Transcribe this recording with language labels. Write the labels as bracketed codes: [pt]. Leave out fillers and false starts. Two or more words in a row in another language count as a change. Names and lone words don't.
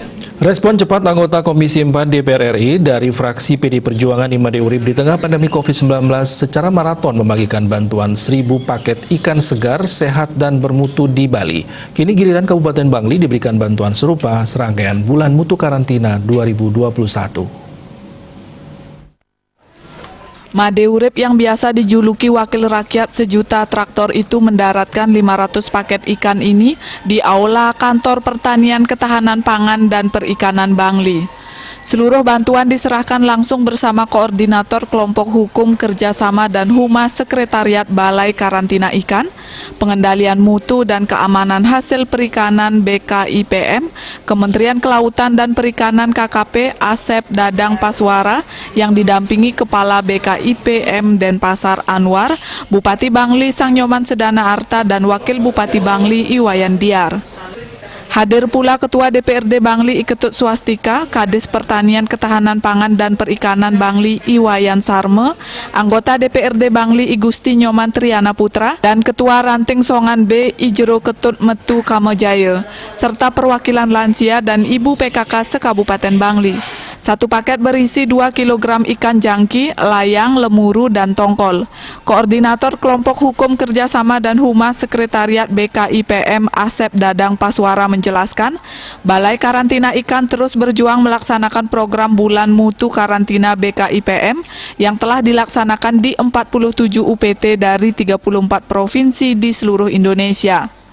[id] Respon cepat anggota Komisi 4 DPR RI dari fraksi PD Perjuangan Imade Urip di tengah pandemi COVID-19 secara maraton membagikan bantuan 1.000 paket ikan segar, sehat, dan bermutu di Bali. Kini giliran Kabupaten Bangli diberikan bantuan serupa serangkaian bulan mutu karantina 2021. Made Urip yang biasa dijuluki wakil rakyat sejuta traktor itu mendaratkan 500 paket ikan ini di Aula Kantor Pertanian Ketahanan Pangan dan Perikanan Bangli. Seluruh bantuan diserahkan langsung bersama Koordinator Kelompok Hukum Kerjasama dan Humas Sekretariat Balai Karantina Ikan, Pengendalian Mutu dan Keamanan Hasil Perikanan BKIPM, Kementerian Kelautan dan Perikanan KKP Asep Dadang Paswara yang didampingi Kepala BKIPM Denpasar Anwar, Bupati Bangli Sangnyoman Sedana Arta dan Wakil Bupati Bangli Iwayan Diar. Hadir pula Ketua DPRD Bangli Iketut Swastika, Kadis Pertanian Ketahanan Pangan dan Perikanan Bangli Iwayan Sarme, anggota DPRD Bangli Igusti Nyoman Triana Putra, dan Ketua Ranting Songan B Ijero Ketut Metu Kamojaya, serta perwakilan lansia dan Ibu PKK se-Kabupaten Bangli. Satu paket berisi 2 kg ikan jangki, layang, lemuru, dan tongkol. Koordinator Kelompok Hukum Kerjasama dan Humas Sekretariat BKIPM Asep Dadang Paswara menjelaskan, Balai Karantina Ikan terus berjuang melaksanakan program Bulan Mutu Karantina BKIPM yang telah dilaksanakan di 47 UPT dari 34 provinsi di seluruh Indonesia.